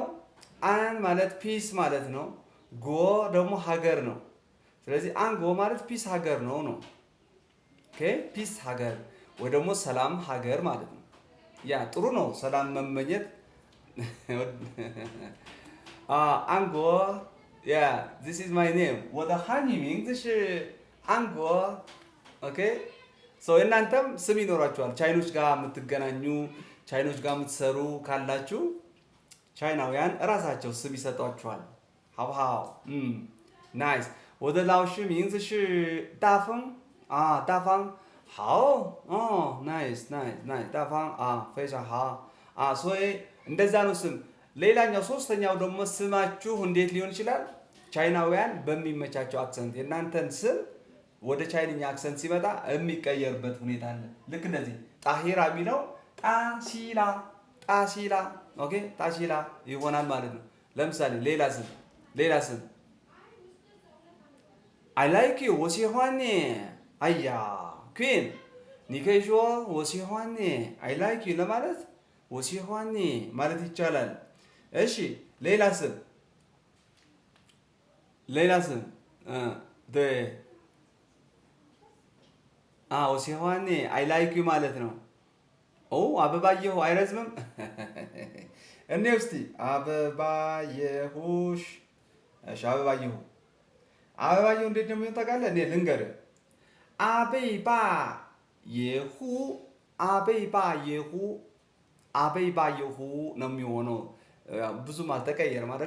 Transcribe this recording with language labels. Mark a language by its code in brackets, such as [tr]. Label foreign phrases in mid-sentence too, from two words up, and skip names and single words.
[am] አን ማለት ፒስ ማለት ነው። ጎ ደግሞ ሀገር ነው። ስለዚህ አንጎ ማለት ፒስ ሀገር ነው ነው። ኦኬ ፒስ ሀገር ወይ ደግሞ ሰላም ሀገር ማለት ነው። ያ ጥሩ ነው ሰላም መመኘት። [zh] አንጎ ያ [en] this is my name [zh] 我的汉语名字是安国 ኦኬ [am] ሶ እናንተም ስም ይኖራችኋል። ቻይኖች ጋር የምትገናኙ ቻይኖች ጋር የምትሰሩ ካላችሁ ቻይናውያን እራሳቸው ስም ይሰጧችኋል። ሀብሀው ናይስ [zh] 我的老师名字是大风大方好 [am] ናይስ [zh] 大方非常好所以 [am] እንደዛ ነው ስም። ሌላኛው ሶስተኛው ደግሞ ስማችሁ እንዴት ሊሆን ይችላል? ቻይናውያን በሚመቻቸው አክሰንት የእናንተን ስም ወደ ቻይንኛ አክሰንት ሲመጣ የሚቀየርበት ሁኔታ አለ። ልክ እንደዚህ ጣሂራ የሚለው ጣሲላ ኦኬ ጣሲላ ይሆናል ማለት ነው። ለምሳሌ ሌላ ስም [en] I like you [zh] 我喜欢你哎呀 Queen 你可以说我喜欢你 [en] I like you [zh] ለማለት 我喜欢你 [am] ማለት ይቻላል። እሺ ሌላ ስም [zh] 对我喜欢你 [en] I like you [am] ማለት ነው። አበባየሁ አይረዝምም። እኔ እስቲ አበባየሁሽ። እሺ አበባየሁ እንዴት ነው የሚሆን ታውቃለህ? እኔ ልንገርህ። አበይባየሁ ነው የሚሆነው። ብዙም አልተቀየረም አይደለ?